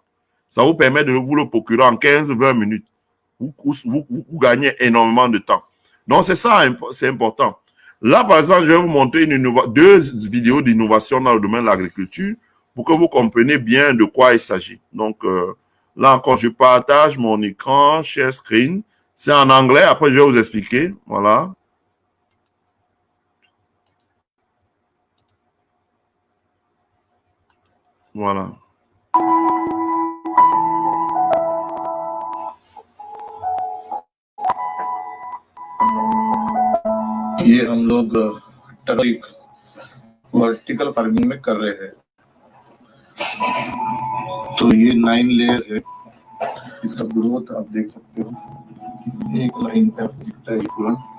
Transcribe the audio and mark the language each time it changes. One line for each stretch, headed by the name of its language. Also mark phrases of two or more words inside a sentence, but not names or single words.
French: Ça vous permet de vous le procurer en 15-20 minutes. Vous gagnez énormément de temps. Donc, c'est ça, c'est important. Là, par exemple, je vais vous montrer 2 vidéos d'innovation dans le domaine de l'agriculture pour que vous compreniez bien de quoi il s'agit. Donc, là encore, je partage mon écran,
English: share screen.
French: C'est en anglais, après je vais vous expliquer. Voilà. Voilà.
Hindi: ये हम लोग
English: turmeric vertical farming
Hindi: में कर रहे हैं। तो ये 9 लेयर है, इसका ग्रोथ आप देख सकते हो, एक लाइन पे आपको दिखता है पूरा।